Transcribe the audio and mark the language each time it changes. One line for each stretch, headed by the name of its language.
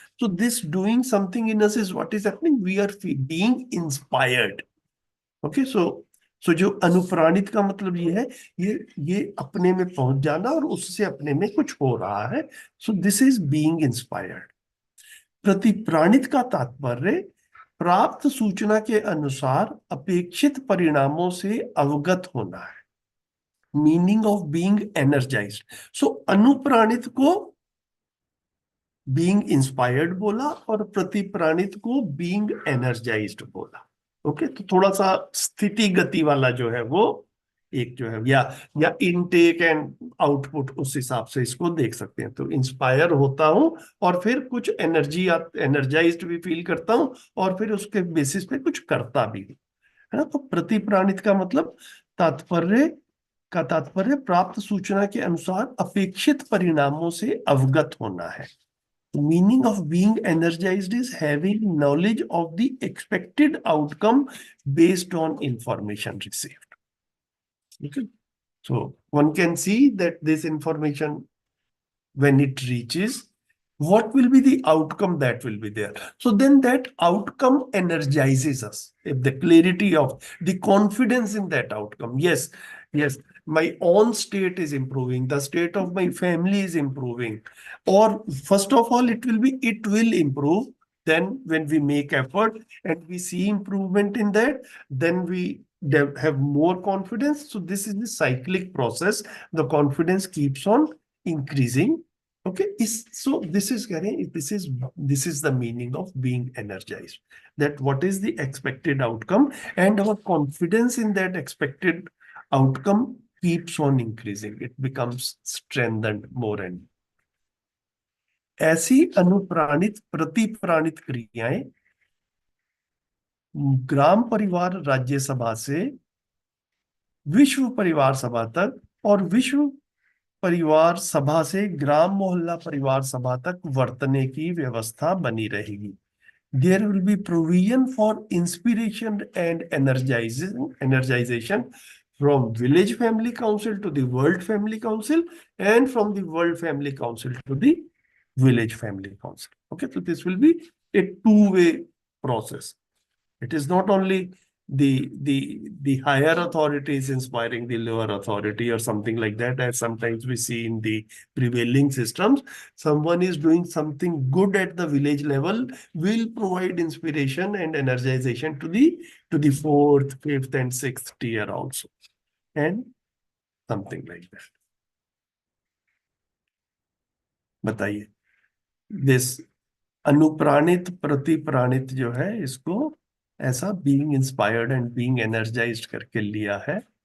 English: So this doing something in us is what is happening. We are being inspired.
Hindi: Okay, so जो अनुप्राणित का मतलब ये है, ये अपने में पहुंच जाना और उससे अपने में कुछ हो रहा है।
English: So this is being inspired.
Hindi: प्रतिप्राणित का तात्पर्य प्राप्त सूचना के अनुसार अपेक्षित परिणामों से अवगत होना है।
English: Meaning of being energized. So
Hindi: अनुप्राणित को बीइंग इंस्पायर्ड बोला और प्रतिप्राणित को बीइंग एनर्जाइज्ड बोला। ओके, तो थोड़ा सा स्थिति गति वाला जो है वो एक जो है या इनटेक एंड आउटपुट, उस हिसाब से इसको देख सकते हैं। तो इंस्पायर होता हूं और फिर कुछ एनर्जाइज्ड भी फील करता हूं और फिर उसके बेसिस पे कुछ करता भी हूं, है ना। तो प्रतिप्राणित का मतलब तात्पर्य प्राप्त सूचना के अनुसार अपेक्षित परिणामों से अवगत होना है।
English: Meaning of being energized is having knowledge of the expected outcome based on information received. Okay, so one can see that this information, when it reaches, what will be the outcome that will be there. So then that outcome energizes us. If the clarity of the confidence in that outcome, yes, my own state is improving, the state of my family is improving, or first of all, it will improve. Then when we make effort and we see improvement in that, then we have more confidence. So this is the cyclic process. The confidence keeps on increasing. Okay, so this is the meaning of being energized. That what is the expected outcome, and our confidence in that expected outcome keeps on increasing. It becomes strengthened more and more.
Hindi: ऐसी अनुप्राणित प्रतिप्राणित क्रियाएं ग्राम परिवार राज्य सभा से विश्व परिवार सभा तक और विश्व परिवार सभा से ग्राम मोहल्ला परिवार सभा तक वर्तने की व्यवस्था बनी रहेगी।
English: There will be provision for inspiration and energization from Village Family Council to the World Family Council and from the World Family Council to the Village Family Council. Okay, so this will be a two-way process. It is not only the higher authorities inspiring the lower authority or something like that, as sometimes we see in the prevailing systems. Someone is doing something good at the village level will provide inspiration and energization to the fourth, fifth, and sixth tier also, and something like that.
Hindi: बताइए, this अनुप्राणित प्रतिप्राणित जो है, इसको ऐसा
English: being inspired and being energized
Hindi: करके लिया है।